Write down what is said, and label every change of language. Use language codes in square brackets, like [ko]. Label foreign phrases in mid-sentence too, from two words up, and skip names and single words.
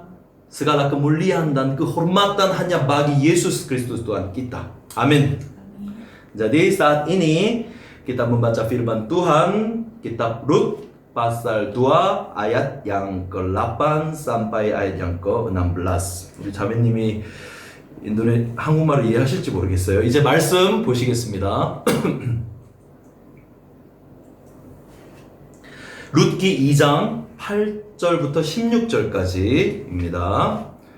[id] Segala kemuliaan dan kehormatan hanya bagi Yesus Kristus Tuhan kita. Amin. Jadi saat ini kita membaca firman Tuhan, kitab Rut pasal 2 ayat yang ke-8 sampai ayat yang ke-16. [ko] 우리 자매님이 한국말을 이해하실지 모르겠어요. 이제 말씀 보시겠습니다. 룻기 2장 8절부터 16절까지입니다.